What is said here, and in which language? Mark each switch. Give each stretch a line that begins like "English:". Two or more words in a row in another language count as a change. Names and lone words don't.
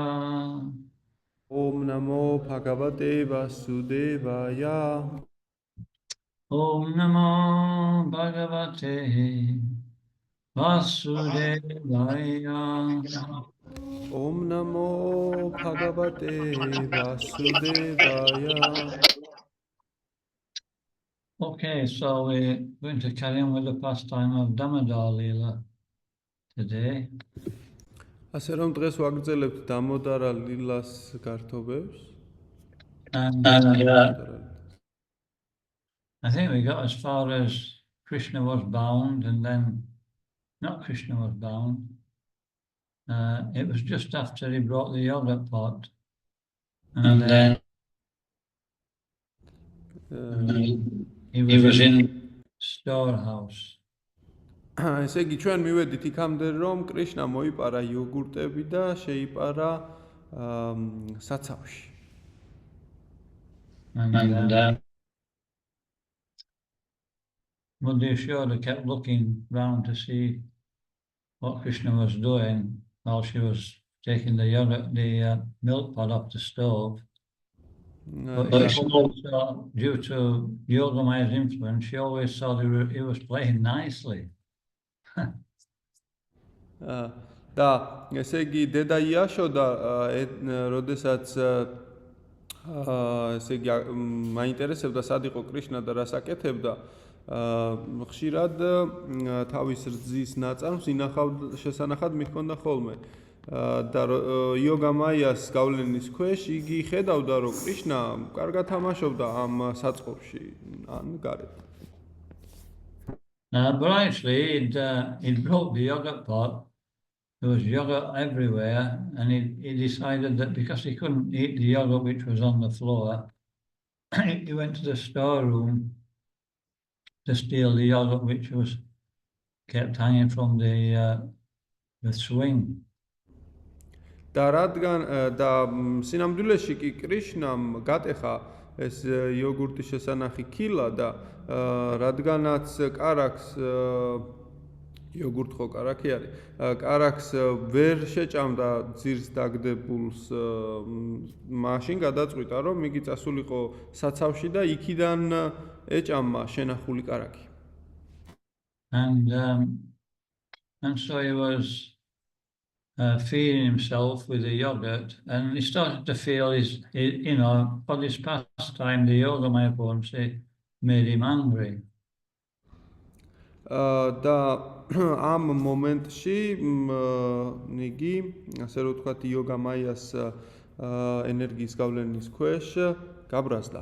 Sanskrit: Om Namo Bhagavate Vasudevaya. Om Namo Bhagavate Vasudevaya. Om Namo Bhagavate Vasudevaya.
English: Okay, so we're going to carry on with the pastime of Damodara Lela today.
Georgian: ასე რომ დღეს ვაგრძელებთ დამოდარა ლილას გართობებს.
English: And I think we got as far as Krishna was bound, and then not Krishna was bound. It was just after he brought the yogurt pot, and then he was in storehouse.
Georgian: ესე იგი ჩვენ მივედით იქამდე რომ კრიშნა მოიპარა იოგურტები და შეიპარა საცავში.
English: And Yashoda kept looking round to see what Krishna was doing while she was taking the yogurt, the milk pot off the stove. But she always saw, due to Yogamaia's influence, she always saw that he was playing nicely.
Georgian: და ესე იგი დედა იაშოდა როდესაც ესე იგი მაინტერესებდა სად იყო კრიშნა და რას აკეთებდა ხშირად თავის რძის ნაწარმს ინახავდა შესანახად მიჰქონდა ხოლმე და იოგამაიას გავლენის ქვეშ იგი ხედავდა რომ კრიშნა კარგად თამაშობდა ამ საწყობში ან გარეთ.
English: But actually, he'd broke the yogurt pot. There was yogurt everywhere, and he decided that because he couldn't eat the yogurt which was on the floor, he went to the storeroom to steal the yogurt which was kept hanging from the swing.
Georgian: და რადგან და სინამდვილეში კი კრიშნამ გატეხა ეს იოგურტის შესანახი ქილა და რადგანაც კარაქს იოგურტი ხო კარაქი არის. კარაქს ვერ შეჭამდა ძირს დაგდებულს მაშინ გადაწყვიტა რომ იგი წასულიყო საცავში და იქიდან ეჭამა შენახული კარაქი.
English: And so he was feeding himself with the yogurt, and he started to feel for this pastime, the yoga Mayapurvamsi made him angry.
Georgian: და ამ მომენტში იგი ასე რომ ვთქვათ იოგა მაიას ენერგიის გავლენის ქვეშ გაბრაზდა.